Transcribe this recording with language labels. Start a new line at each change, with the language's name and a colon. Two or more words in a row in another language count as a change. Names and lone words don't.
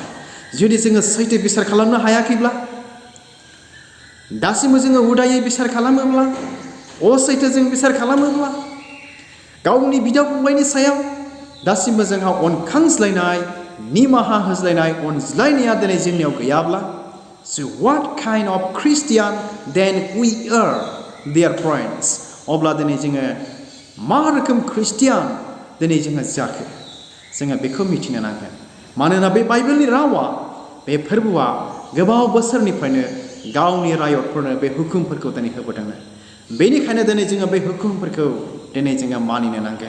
Bodo: जुदि जोङो सैथो बिसार खालामनो हायाखैब्ला, दासिमबो जोङो उदायै बिसार खालामोब्ला, असैथो जों बिसार खालामोब्ला, गावनि बिदा फंबायनि सायाव दासिमबो जोंहा अनखांज्लायनाय, निमाहा होज्लायनाय, अनज्लायनाया दिनै जोंनियाव गैयाब्ला,
English: so what kind of Christian then we are, dear friends?
Bodo: अब्ला दिनै जोङो मा रोखोम ख्रिस्टियान दिनै जोङो जाखो? जोङो बेखौ मिथिनो नांगोन। मानोना बे बाइबेलनि रावा, बे फोरबोआ गोबाव बोसोरनिफ्रायनो गावनि रायतफोरनो बे हुकुमफोरखौ दिनै होबोदोंमोन। बेनिखायनो दिनै जोङो बे हुकुमफोरखौ दिनै जोङो मानिनो नांगोन।